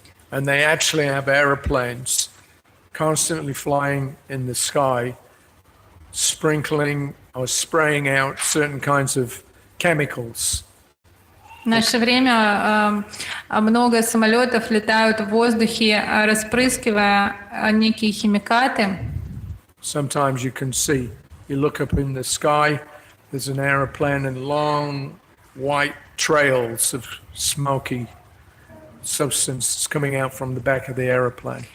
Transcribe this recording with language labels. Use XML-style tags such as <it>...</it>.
<en>And they actually have airplanes constantly flying in the sky, sprinkling or spraying out certain kinds of chemicals.</en> <ru>В наше время много самолетов летают в воздухе, распрыскивая некие химикаты.</ru> <en>Sometimes you can see, you look up in the sky, there's an aeroplane and long white trails of smoky substance coming out from the back of the aeroplane.</en>